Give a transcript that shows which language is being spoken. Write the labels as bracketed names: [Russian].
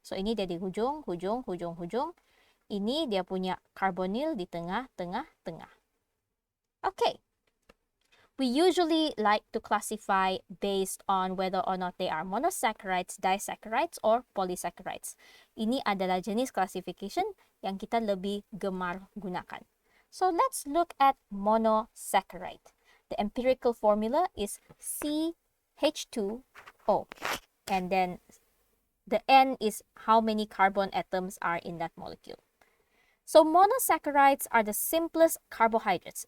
[Malay] So ini dia di hujung, hujung, hujung, hujung. Ini dia punya carbonyl di tengah, tengah, tengah. Okay. [English] We usually like to classify based on whether or not they are monosaccharides, disaccharides, or polysaccharides. [Malay] Ini adalah jenis classification yang kita lebih gemar gunakan. [English] So let's look at monosaccharide. The empirical formula is CH2O. And then the N is how many carbon atoms are in that molecule. So monosaccharides are the simplest carbohydrates.